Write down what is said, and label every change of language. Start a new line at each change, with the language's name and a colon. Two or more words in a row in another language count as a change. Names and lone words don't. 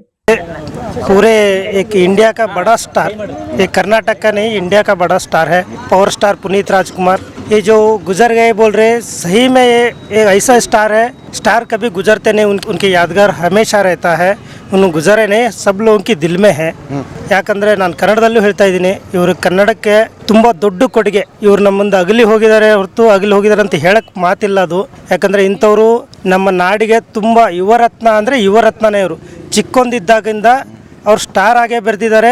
Hindi: पूरे एक इंडिया का बड़ा स्टार, एक कर्नाटक का नहीं इंडिया का बड़ा स्टार है पावर स्टार पुनीत राजकुमार। ये जो गुजर गए बोल रहे, सही में ये एक ऐसा स्टार है, स्टार कभी गुजरते नहीं, उनके यादगार हमेशा रहता है। उन्होंने गुजरे नहीं, सब लोगों की दिल में है।
Kannada: ಯಾಕಂದರೆ ನಾನು ಕನ್ನಡದಲ್ಲೂ ಹೇಳ್ತಾ ಇದ್ದೀನಿ, ಇವರು ಕನ್ನಡಕ್ಕೆ ತುಂಬ ದೊಡ್ಡ ಕೊಡುಗೆ. ಇವರು ನಮ್ಮ ಮುಂದೆ ಅಗಲಿ ಹೋಗಿದ್ದಾರೆ ಹೊರತು ಅಗಲಿ ಹೋಗಿದ್ದಾರೆ ಅಂತ ಹೇಳಕ್ಕೆ ಮಾತಿಲ್ಲ ಅದು. ಯಾಕಂದರೆ ಇಂಥವರು ನಮ್ಮ ನಾಡಿಗೆ ತುಂಬ ಯುವರತ್ನ ಅಂದರೆ ಯುವರತ್ನನೇ ಇವರು. ಚಿಕ್ಕೊಂದಿದ್ದಾಗಿಂದ ಅವ್ರು ಸ್ಟಾರ್ ಆಗೇ ಬೆರೆದಿದ್ದಾರೆ.